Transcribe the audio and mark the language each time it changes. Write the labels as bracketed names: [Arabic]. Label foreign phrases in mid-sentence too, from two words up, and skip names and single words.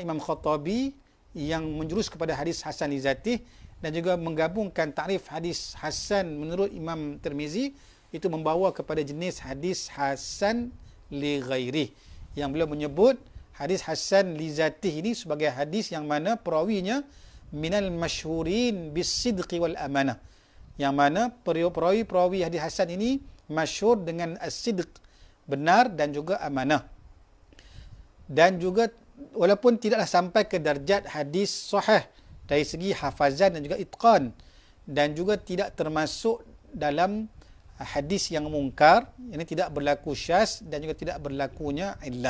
[Malay] Imam Khattabi yang menjurus kepada hadis hasan [Arabic] لذاته, [Malay] dan juga menggabungkan takrif hadis hasan menurut Imam Tirmizi, itu membawa kepada jenis hadis hasan [Arabic] لغيره, [Malay] yang beliau menyebut hadis hasan [Arabic] لذاته [Malay] ini sebagai hadis yang mana perawinya [Arabic] من المشهورين بالصدق والأمانة, [Malay] yang mana perawi hadis hasan ini masyhur dengan as-sidq, benar, dan juga amanah. Dan juga walaupun tidaklah sampai ke darjat hadis sahih dari segi hafazan dan juga itqan, dan juga tidak termasuk dalam hadis yang mungkar, ini tidak berlaku syaz dan juga tidak berlakunya illah.